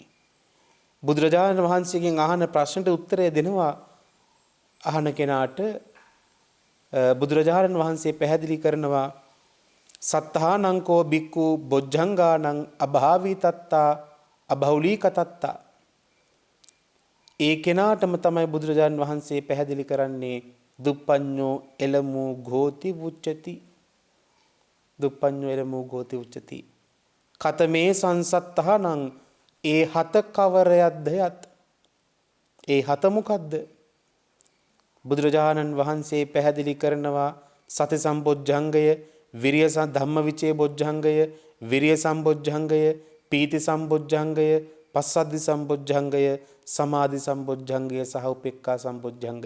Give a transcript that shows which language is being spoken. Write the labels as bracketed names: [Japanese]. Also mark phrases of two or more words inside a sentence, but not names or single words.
[Sinhala] බුදුරජාණන් වහන්සේගෙන් අහන ප්‍රශ්නට උත්තරය දෙනවා අහන කෙනාට බුදුරජාණන් වහන්සේ පැහැදිලි කරනවා [Pali] සත්තානං කෝ බික්ඛු බොජ්ජංගානං අභාවී තත්තා අබහුලී කතත්තා. [Sinhala] ඒ කෙනාටම තමයි බුදුරජාණන් වහන්සේ පැහැදිලි කරන්නේ [Pali] දුප්පඤ්ඤෝ එළමූ ගෝති උච්චති. දුප්පඤ්ඤෝ එළමූ ගෝති උච්චති. කතමේ සංසත්තහනං [Sinhala] ඒ හත කවරයක්ද යත්. ඒ හත මොකද්ද? බුදුරජාණන් වහන්සේ පැහැදිලි කරනවා සති සම්බොජ්ජංගය, විරිය ධම්මවිචේ බොජ්ජංගය, විරිය සම්බොජ්ජංගය, පීති සම්බොජ්ජංගය, පස්සද්ධි සම්බොජ්ජංගය, සමාධි සම්බොජ්ජංගය සහ උපේක්ඛා සම්බොජ්ජංගය.